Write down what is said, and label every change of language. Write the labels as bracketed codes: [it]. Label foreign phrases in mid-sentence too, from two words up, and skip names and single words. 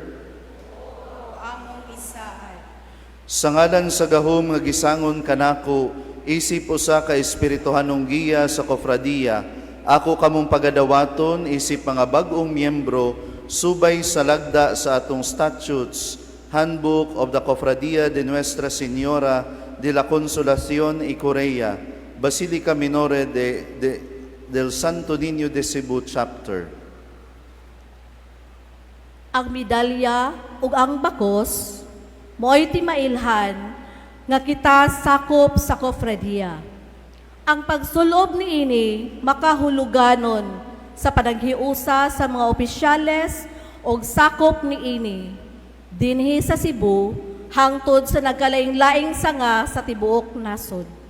[ceb] Among isaad. sa ngalan sa gahom nga gisangon kanako, isip usa ka espirituhanong giya sa Cofradia, ako kamong pagadawaton isip mga bag-ong miyembro subay sa lagda sa atong statutes, Handbook of the Cofradia de Nuestra Señora de la Consolación y Curia, Basilica Menore del Santo Nino de Cebu Chapter. Ang medalya ug ang bakos mo'y timailhan nga kita sakop sa Cofradia. Ang pagsulob niini makahuluganon sa panaghiusa sa mga opisyales ug sakop niini dinhi sa Cebu hangtod sa nagkalaing-laing sanga sa tibuok nasod.